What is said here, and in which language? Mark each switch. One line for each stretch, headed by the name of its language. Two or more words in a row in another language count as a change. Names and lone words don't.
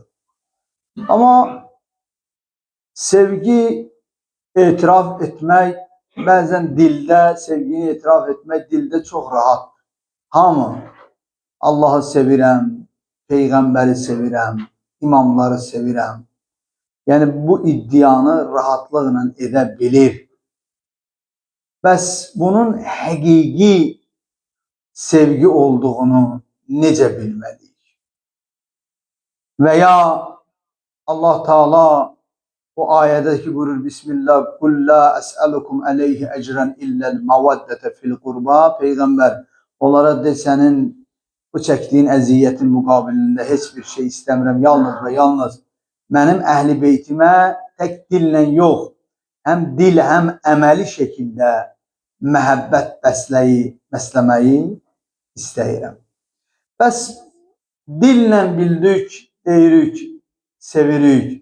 Turkish: Ama sevgi itiraf etmek, bazen dilde sevgini itiraf etmek dilde çok rahat.
Azerbaijani: Hamı Allah'ı sevirəm, Peygamberi sevirəm, imamları sevirəm.
Turkish: Yani bu iddianı rahatlıkla edebilir.
Azerbaijani: Bəs bunun həqiqi sevgi olduğunu necə bilməliyik? Veya Allah Teala bu ayədəki buyurur Bismillah
Arabic: قل لا أسألكم عليه أجرا إلا المودة في القربى.
Azerbaijani: Peygamber onlara de senin bu çəkdiyin əziyyətin müqabilində heç bir şey istəmirəm. Yalnız və yalnız mənim Əhl-i Beytimə tək dillə yox, həm dil, həm əməli şəkildə məhəbbət bəsləməyi istəyirəm. Bəs dillə bildik, deyirik, sevirik.